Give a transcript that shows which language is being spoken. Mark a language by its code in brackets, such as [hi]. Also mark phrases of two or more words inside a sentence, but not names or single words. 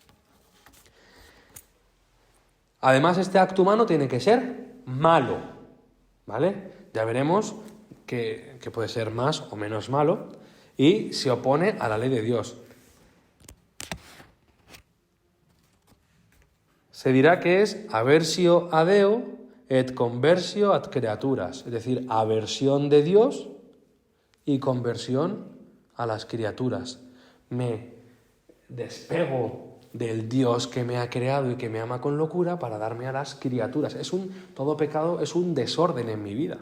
[es] Además, este acto humano tiene que ser malo, ¿vale? Ya veremos que puede ser más o menos malo y se opone a la ley de Dios. Se dirá que es [la] aversio a Deo et conversio ad creaturas, [es] es decir, aversión de Dios y conversión a las criaturas. Me despego del Dios que me ha creado y que me ama con locura para darme a las criaturas. Todo pecado es un desorden en mi vida.